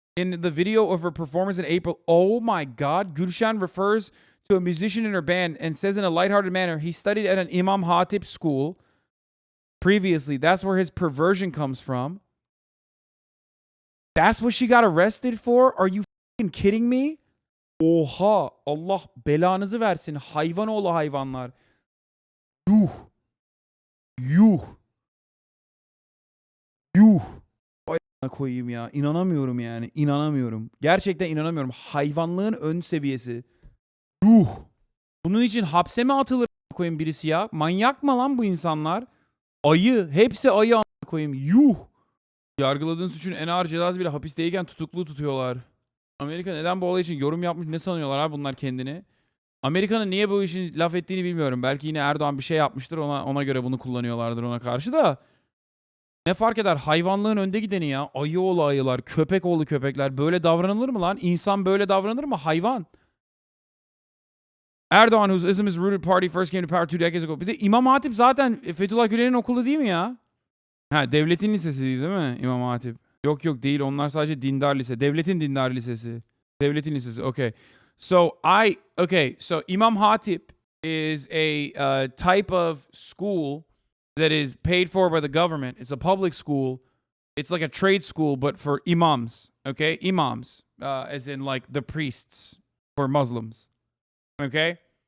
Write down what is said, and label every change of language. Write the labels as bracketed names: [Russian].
[English] In the video of her performance in April, oh my God, Gülşen refers to a musician in her band and says in a lighthearted manner, he studied at an imam HAATİP school previously. That's where his perversion comes from. That's what she got arrested for? Are you fucking kidding me? [Turkish] Oha, Allah belanızı versin. Hayvan oğlu hayvanlar. Yuh. Yuh. Yuh. Ay koyayım ya. İnanamıyorum yani. İnanamıyorum. Gerçekten inanamıyorum. Hayvanlığın ön seviyesi. Yuh. Bunun için hapse mi atılır koyayım birisi ya? Manyak mı lan bu insanlar? Ayı. Hepsi ayı koyayım. Yuh. Yargıladığın suçun en ağır cezası bile hapisteyken tutuklu tutuyorlar. Amerika neden bu olay için yorum yapmış, ne sanıyorlar abi bunlar kendini? Amerika'nın niye bu işin laf ettiğini bilmiyorum. Belki yine Erdoğan bir şey yapmıştır, ona göre bunu kullanıyorlardır ona karşı da. Ne fark eder? Hayvanlığın önde gideni ya. Ayı oğlu ayılar, köpek oğlu köpekler. Böyle davranılır mı lan? İnsan böyle davranır mı? Hayvan. [English] Erdoğan, whose Islamist rooted party first came to power 2 decades ago. [Turkish] Bir de İmam Hatip zaten Fethullah Gülen'in okulu değil mi ya? Ha, devletin lisesi değil mi İmam Hatip? Yok değil, onlar sadece dindar lise. Devletin dindar lisesi. Devletin lisesi, okay. [English] So Imam Hatip is a type of school that is paid for by the government. It's a public school. It's like a trade school, but for imams, okay? Imams, as in like the priests for Muslims, okay?